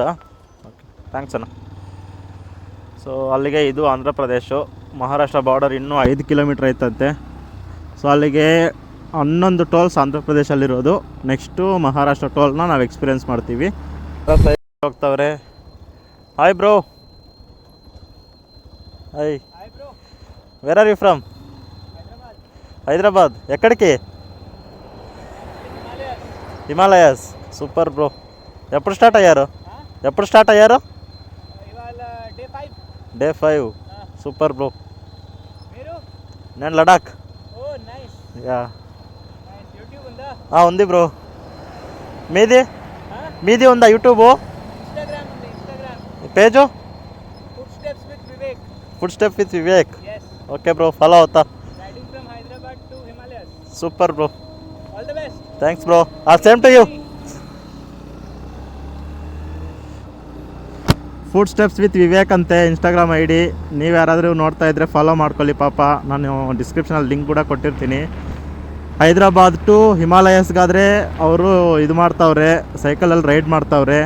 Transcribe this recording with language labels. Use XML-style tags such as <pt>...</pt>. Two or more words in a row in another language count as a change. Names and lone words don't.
<kn>ಓಕೆ, ಥ್ಯಾಂಕ್ಸ್ ಅಣ್ಣ. ಸೊ ಅಲ್ಲಿಗೆ ಇದು ಆಂಧ್ರ ಪ್ರದೇಶ. ಮಹಾರಾಷ್ಟ್ರ ಬಾರ್ಡರ್ ಇನ್ನೂ 5 ಕಿಲೋಮೀಟ್ರ್ ಐತಂತೆ. ಸೊ ಅಲ್ಲಿಗೆ 11 ಟೋಲ್ಸ್ ಆಂಧ್ರ ಪ್ರದೇಶಲ್ಲಿರೋದು. ನೆಕ್ಸ್ಟು ಮಹಾರಾಷ್ಟ್ರ ಟೋಲ್ನ ನಾವು ಎಕ್ಸ್ಪೀರಿಯೆನ್ಸ್ ಮಾಡ್ತೀವಿ. ಹೋಗ್ತವ್ರೆ.</kn> <en>hi bro.</en> <kn>ಹಾಯ್,</kn> <en>where are you from?</en> <te>హైదరాబాద్. ఎక్కడికి? హిమాలయాస్.</te> <en>super bro.</en> <te>ఎప్పుడు స్టార్ట్ అయ్యారు?</te> <en>day 5. super bro.</en> <te>నేను లడాక్. యా, ఉంది బ్రో. మీది ఉందా</te> <en>YouTube page?</en> <te>ఫుడ్ స్టెప్ విత్ వివేక్.</te> <en>okay bro,</en> <te>ఫాలో అవుతా.</te> <en>super bro. thanks bro. same to you.</en> <kn>ಫುಡ್ ಸ್ಟೆಪ್ಸ್ ವಿತ್ ವಿವೇಕ್ ಅಂತೆ ಇನ್ಸ್ಟಾಗ್ರಾಮ್ ID. ನೀವು ಯಾರಾದರೂ ನೋಡ್ತಾ ಇದ್ದರೆ ಫಾಲೋ ಮಾಡ್ಕೊಳ್ಳಿ ಪಾಪ. ನಾನು ಡಿಸ್ಕ್ರಿಪ್ಷನಲ್ಲಿ ಲಿಂಕ್ ಕೂಡ ಕೊಟ್ಟಿರ್ತೀನಿ. ಹೈದ್ರಾಬಾದ್ ಟು ಹಿಮಾಲಯಸ್ಗಾದರೆ ಅವರು ಇದು ಮಾಡ್ತಾವ್ರೆ, ಸೈಕಲಲ್ಲಿ ರೈಡ್ ಮಾಡ್ತಾವ್ರೆ.</kn>